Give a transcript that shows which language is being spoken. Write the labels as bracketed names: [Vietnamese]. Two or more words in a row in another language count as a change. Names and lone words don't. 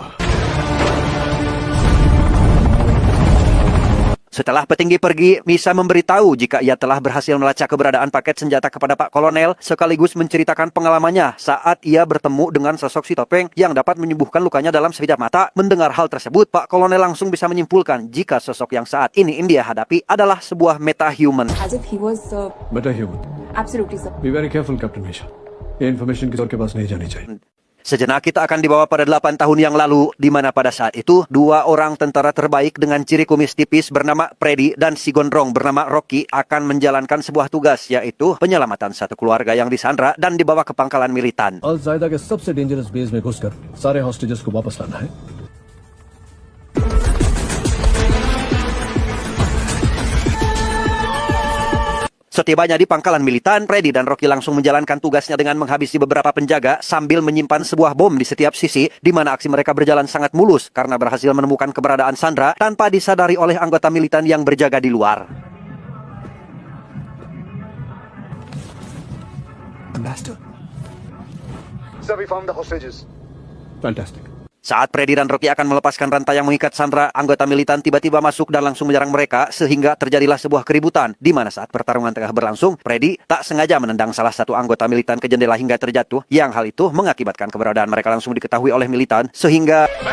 [Indonesian] Setelah petinggi pergi, Misa memberitahu jika ia telah berhasil melacak keberadaan paket senjata kepada Pak Kolonel, sekaligus menceritakan pengalamannya saat ia bertemu dengan sosok si topeng yang dapat menyembuhkan lukanya dalam sekejap mata. Mendengar hal tersebut, Pak Kolonel langsung bisa menyimpulkan jika sosok yang saat ini India hadapi adalah sebuah metahuman. [English] As if he was metahuman. Absolutely, sir. Be very careful, Captain Misha. [Hindi] ये information किसी और के पास नहीं जानी चाहिए. [Indonesian] Sejenak kita akan dibawa pada 8 tahun yang lalu, di mana pada saat itu, 2 orang tentara terbaik dengan ciri kumis tipis bernama Freddy dan si gondrong bernama Rocky akan menjalankan sebuah tugas, yaitu penyelamatan satu keluarga yang disandra dan dibawa ke pangkalan militan. [Hindi] Al-Zaida के सबसे डेंजरस बेस में घुसकर सारे hostages को वापस लाना है. [Indonesian] Setibanya di pangkalan militan, Freddy dan Rocky langsung menjalankan tugasnya dengan menghabisi beberapa penjaga sambil menyimpan sebuah bom di setiap sisi, di mana aksi mereka berjalan sangat mulus karena berhasil menemukan keberadaan Sandra tanpa disadari oleh anggota militan yang berjaga di luar. [English] Master. Sir, we found the hostages. Fantastic. [Indonesian] Saat Freddy dan Rocky akan melepaskan rantai yang mengikat Sandra, anggota militan tiba-tiba masuk dan langsung menyerang mereka sehingga terjadilah sebuah keributan, di mana saat pertarungan tengah berlangsung, Freddy tak sengaja menendang salah satu anggota militan ke jendela hingga terjatuh, yang hal itu mengakibatkan keberadaan mereka langsung diketahui oleh militan sehingga...